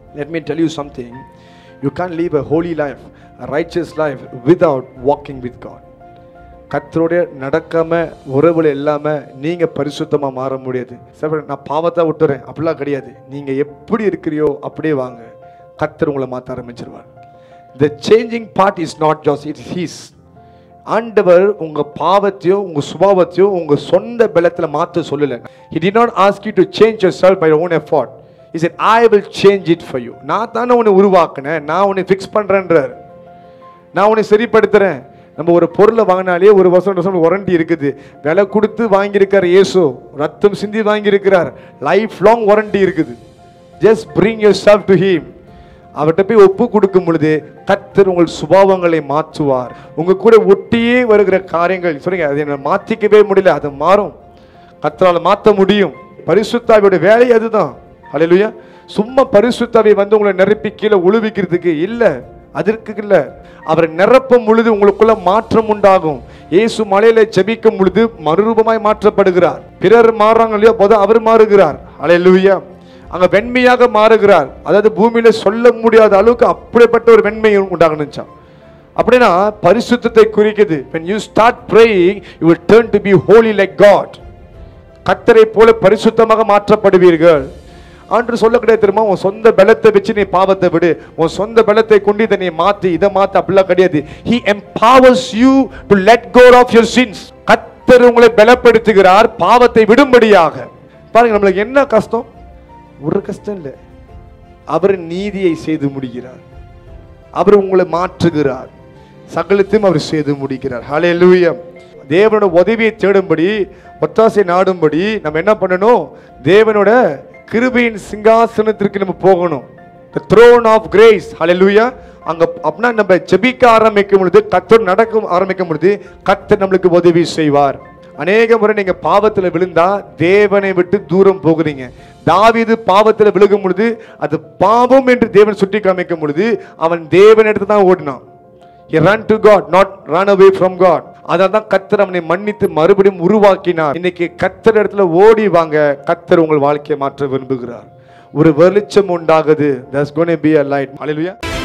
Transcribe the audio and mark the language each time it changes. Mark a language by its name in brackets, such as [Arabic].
[English] Let me tell you something. You can leave a holy life, a riches life without walking with God. [Tamil] கர்த்தரோட நடக்காம, உறவுல இல்லாம நீங்க பரிசுத்தமா மாற முடியாது. சரி, நான் பாவத்தை விட்டுறேன் அப்படிலாம் கிடையாது. நீங்க எப்படி இருக்கிறியோ அப்படியே வாங்க, கர்த்தர் உங்களை மாற்ற ஆரம்பிச்சிருவார். [English] The changing part is not just, it is his. [Tamil] ஆண்டவர் உங்க பாவத்தையோ உங்க சுபாவத்தையோ உங்க சொந்த பலத்துல மாற்ற சொல்லல. [English] He did not ask you to change yourself by your own effort. He said, I will change it for you. [Tamil] நான் தானே உன்னை உருவாக்குனேன், நான் உன்னை ஃபிக்ஸ் பண்றேன்றார், நான் உன்னை சரிப்படுத்துறேன். நம்ம ஒரு பொருளை வாங்கினாலே 1 வருஷம் வாரண்டி இருக்குது. விலை கொடுத்து வாங்கியிருக்கார் இயேசு, ரத்தம் சிந்தி வாங்கியிருக்கிறார், லைஃப் லாங் வாரண்டி இருக்குது. [English] Just bring yourself to him. [Tamil] அவர்கிட்ட போய் ஒப்பு கொடுக்கும் பொழுது கர்த்தர் உங்கள் சுபாவங்களை மாற்றுவார். உங்க கூட ஒட்டியே வருகிற காரியங்கள் சொல்லுங்க, அதை என்ன மாற்றிக்கவே முடியல, அது மாறும், கர்த்தரால் மாற்ற முடியும். பரிசுத்தாவியோட வேலை அதுதான். ஹல்லேலூயா. சும்மா பரிசுத்தாவை வந்து உங்களை நிரப்பி கீழே உழுவிக்கிறதுக்கு இல்லை, அதற்கு இல்லை. அவரை நிரப்பும் பொழுது உங்களுக்குள்ள மாற்றம் உண்டாகும். இயேசு மலையில ஜெபிக்கும் பொழுது மறுரூபமாய் மாற்றப்படுகிறார். பிறர் மாறுறாங்க இல்லையோ, போது அவர் மாறுகிறார். ஹல்லேலூயா. அங்க வெண்மையாக மாறுகிறார். அதாவது பூமியில சொல்ல முடியாத அளவுக்கு அப்படிப்பட்ட ஒரு வெண்மை உண்டாகணுச்சா. அப்படின்னா பரிசுத்தத்தை குறிக்குது. [English] When you start praying, you will turn to be holy like God. [Tamil] கர்த்தரை போல பரிசுத்தமாக மாற்றப்படுவீர்கள். ஆண்டு சொல்ல கிடையாது தெரியுமா? உன் சொந்த பலத்தை வச்சு நீ பாவத்தை விடு, உன் சொந்த பலத்தை கொண்டு இதை நீ மாத்தி இதை மாத்தி அப்படிலாம் கிடையாது. [English] He empowers you to let go of your sins. [Tamil] கர்த்தர் உங்களை பலப்படுத்துகிறார் பாவத்தை விடும்படியாக. பாருங்க, நம்மளுக்கு என்ன கஷ்டம்? ஒரு கஷ்டம் இல்லை. அவர் நீதியை செய்து முடிகிறார், அவர் உங்களை மாற்றுகிறார், சகலத்தையும் அவர் செய்து முடிக்கிறார். ஹல்லேலூயா. தேவனோட உதவியை தேடும்படி, ஒத்தாசை நாடும்படி நம்ம என்ன பண்ணணும்? தேவனோட கிருபையின் சிங்காசனத்திற்கு நம்ம போகணும். [English] the throne of grace. [Tamil] hallelujah. அங்க அப்படின்னா நம்ம ஜெபிக்க ஆரம்பிக்கும் பொழுது, கர்த்தர் நடக்க ஆரம்பிக்கும் பொழுது கர்த்தர் நம்மளுக்கு உதவி செய்வார். அநேக முறை நீங்க பாவத்துல விழுந்தா தேவனை விட்டு தூரம் போகிறீங்க. தாவீது பாவத்துல விழுகும் பொழுது அது பாவம் என்று தேவன் சுட்டி காமிக்கும் பொழுது அவன் தேவன் எடுத்து தான் ஓடினான். [English] he ran to God, not run away from God. [Tamil] அதான் கர்த்தர் அவனை மன்னித்து மறுபடியும் உருவாக்கினார். இன்னைக்கு கர்த்தர் இடத்துல ஓடி வாங்க. கர்த்தர் உங்கள் வாழ்க்கையை மாற்ற விரும்புகிறார். ஒரு வெளிச்சம் உண்டாகுது. [English] there's going to be a light. [Tamil] hallelujah.